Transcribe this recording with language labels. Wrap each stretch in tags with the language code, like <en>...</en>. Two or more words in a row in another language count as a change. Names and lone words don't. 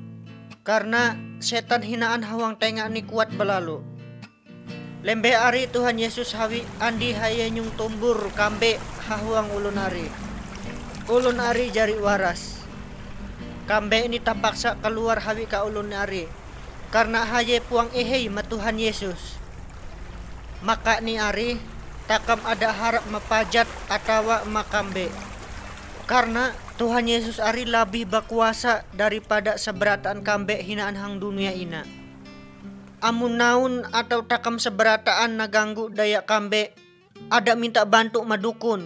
<mhy>Karena setan hinaan hawang tengak ni kuat belalu. Lembe ari Tuhan Yesus hawi andi haye nyung tumbur kambe hahuang ulun ari. Ulun ari jari waras. Kambe ini tapaksa keluar hawi ka ulun ari. Karena haye puang ehei ma Tuhan Yesus. Maka ni ari takam ada harap mapajat atawa makambe. Karena Tuhan Yesus ari</mhy> <id>lebih berkuasa daripada</id> <mhy>seberataan kambe hinaan hang dunia ina. Amun naun atau takam seberataan naganggu daya kambe, ada minta bantu madukun.</mhy>